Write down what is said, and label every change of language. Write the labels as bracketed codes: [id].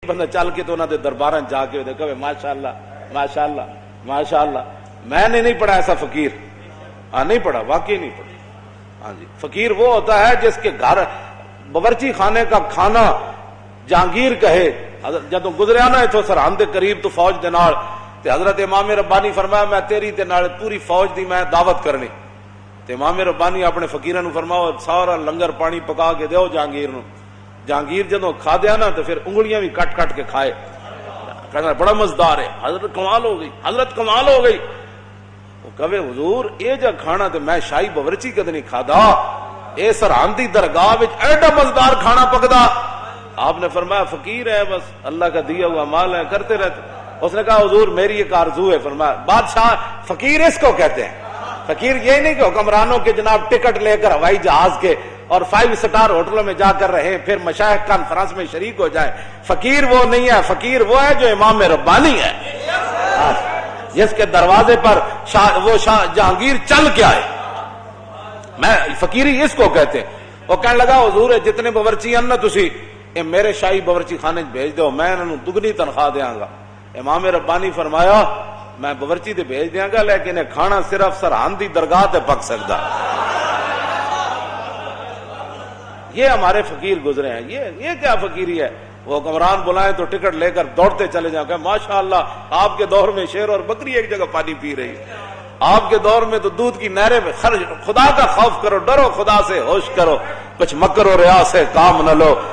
[ur] بندہ چل کے تو انہوں نے دربار جا کے کہے ماشاءاللہ ماشاءاللہ ماشاءاللہ. میں نے نہیں پڑھا ایسا فقیر. ہاں نہیں پڑھا, واقعی نہیں پڑھا. ہاں جی, فقیر وہ ہوتا ہے جس کے گھر باورچی خانے کا کھانا جہانگیر کہے. [pa] جدو گزریا نا اتو سرحد کے قریب تو فوج دے نال تے حضرت امام ربانی فرمایا میں تیری تے نال پوری فوج دی میں دعوت کرنی. تے امام ربانی اپنے فقیراں نو فرماؤ سارا لنگر پانی پکا کے دیو جہانگیر نو. جہانگیر جدو کھا دیا نا تو پھر انگلیاں بھی کٹ کٹ کے کھائے. [ur] کہنا بڑا مزدار ہے. حضرت کمال ہو گئی, حضرت کمال ہو گئی. [pa] وہ کہے حضور اے جا کھانا تے میں شاہی باورچی کد نہیں کھادا, اے سرحدی درگاہ وچ ایڈا مزدار کھانا پکدا. [ur] آپ نے فرمایا فقیر ہے, بس اللہ کا دیا ہوا مال ہے, کرتے رہتے. اس نے کہا حضور میری ایک آرزو ہے. فرمایا بادشاہ فقیر اس کو کہتے ہیں. فقیر یہ نہیں کہ حکمرانوں کے جناب ٹکٹ لے کر ہوائی جہاز کے اور 5 سٹار ہوٹلوں میں جا کر رہے پھر مشائخ کانفرنس میں شریک ہو جائے. فقیر وہ نہیں ہے. فقیر وہ ہے جو امام ربانی ہے, جس کے دروازے پر وہ جہانگیر چل کے آئے. میں فقیری اس کو کہتے ہیں. وہ کہنے لگا حضور جتنے باورچی ہیں نا [pa] تسی اے میرے شاہی باورچی خانے بھیج دو, میں انہوں دگنی تنخواہ دیاں گا. امام ربانی فرمایا میں باورچی تے بھیج دیاں گا لیکن کھانا صرف سرحد دی درگاہ تے پک سکتا. [ur] یہ ہمارے فقیر گزرے ہیں. یہ کیا فقیری ہے؟ وہ حکمران بلائیں تو ٹکٹ لے کر دوڑتے چلے جاؤ کہ ماشاءاللہ آپ کے دور میں شیر اور بکری ایک جگہ پانی پی رہی ہے, آپ کے دور میں تو دودھ کی نہریں میں خرچ. خدا کا خوف کرو, ڈرو خدا سے, ہوش کرو, کچھ مکر و ریا سے کام نہ لو.